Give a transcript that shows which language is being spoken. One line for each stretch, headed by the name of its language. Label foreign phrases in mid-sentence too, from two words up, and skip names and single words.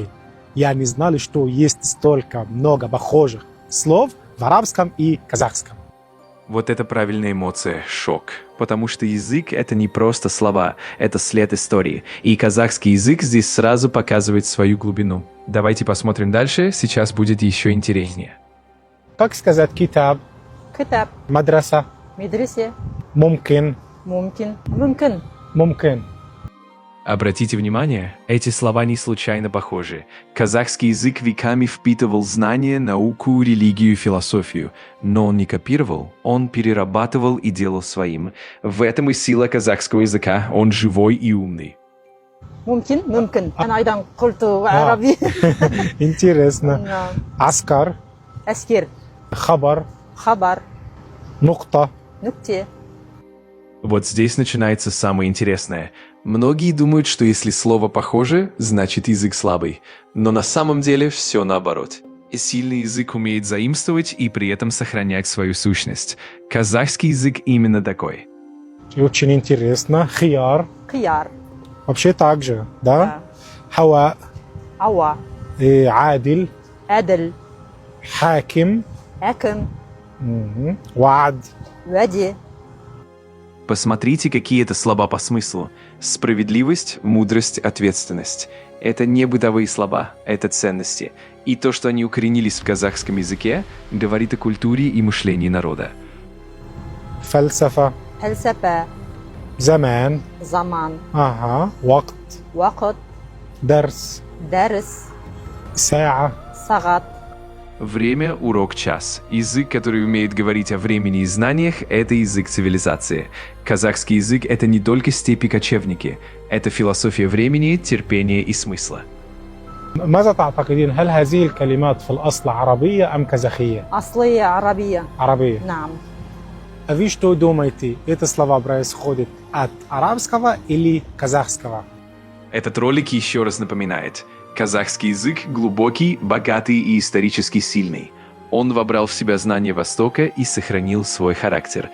Russian: Я не знал, что есть столько много похожих слов в арабском и казахском. Вот это правильная эмоция — шок. Потому что язык — это не просто слова, это след истории. И казахский язык здесь сразу показывает свою глубину. Давайте посмотрим дальше, сейчас будет еще интереснее. Как сказать китаб, كتاب мадраса, مدرسة мумкин, ممكن мумкин. Обратите внимание, эти слова не случайно похожи. Казахский язык веками впитывал знания, науку, религию, философию. Но он не копировал, он перерабатывал и делал своим. В этом и сила казахского языка, он живой и умный.
Arabic: ممكن أنا أيضا قلت عربي
Russian: Интересно. نعم. Аскар, أسكر хабар, خبر нукта. نكتة. Вот здесь начинается самое интересное. Многие думают, что если слово похоже, значит язык слабый. Но на самом деле все наоборот. Сильный язык умеет заимствовать и при этом сохранять свою сущность. Казахский язык именно такой. И очень интересно. Хияр. خيار Вообще так же, да? Да. Хава, عوا адиль, عدل хаким, حكم ваад. ودي. Посмотрите, какие это слова по смыслу. Справедливость, мудрость, ответственность. Это не бытовые слова, это ценности. И то, что они укоренились в казахском языке, говорит о культуре и мышлении народа. فلسفة, فلسفة زمان, زمان وقت, وقت درس, درس ساعة. ساعات. Время, урок, час. Язык, который умеет говорить о времени и знаниях, это язык цивилизации. Казахский язык — это не только степи кочевники, это философия времени, терпения и смысла.
Arabic: ماذا تعتقدين؟ هل هذه الكلمات في الأصل عربية أم كازاخية؟ أصلية عربية. عربية. نعم.
Russian: А вы что думаете, эти слова происходят от арабского или казахского? Этот ролик еще раз напоминает: казахский язык глубокий, богатый и исторически сильный. Он вобрал в себя знания Востока и сохранил свой характер.